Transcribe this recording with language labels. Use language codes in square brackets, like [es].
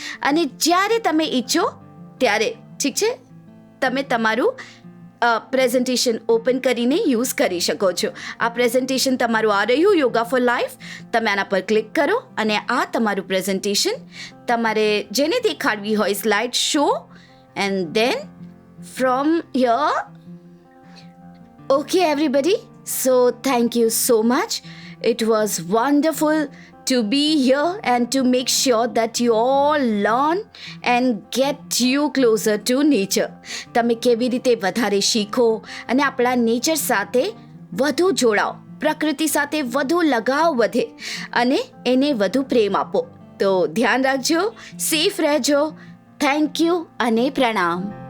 [gu] અને જ્યારે તમે ઈચ્છો ત્યારે, ઠીક છે, તમે તમારું પ્રેઝન્ટેશન ઓપન કરીને યુઝ કરી શકો છો. આ પ્રેઝન્ટેશન તમારું આ રહ્યું યોગા ફોર લાઈફ. તમે આના પર ક્લિક કરો અને આ તમારું પ્રેઝન્ટેશન તમારે જેને દેખાડવી હોય slide show, [en] And then from here. Okay everybody, so thank you so much. It was wonderful to be here and to make sure that you all learn and get you closer to nature. [gu] તમે કેવી રીતે વધારે શીખો અને આપણા nature સાથે વધુ જોડાઓ, પ્રકૃતિ સાથે વધુ લગાવ વધે અને એને વધુ પ્રેમ આપો. તો ધ્યાન રાખજો, સેફ રહેજો. થેન્ક યુ અને પ્રણામ.